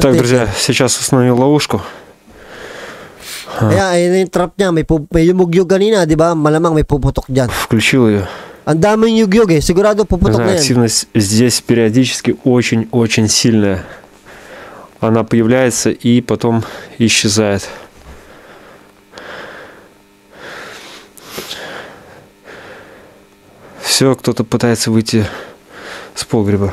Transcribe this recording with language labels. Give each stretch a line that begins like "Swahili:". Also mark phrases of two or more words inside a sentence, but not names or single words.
Russian: Так, karate. друзья, сейчас установил ловушку.
Filipino: Kaya, ayun yung trap niya. May yumugyog kanina, di ba? Malamang may puputok dyan.
Russian: Включил ее.
Filipino: Ang daming yugyog eh. Sigurado puputok na yan.
Russian: Активность здесь периодически очень-очень сильная. Она появляется и потом исчезает. Все, кто-то пытается выйти с погреба.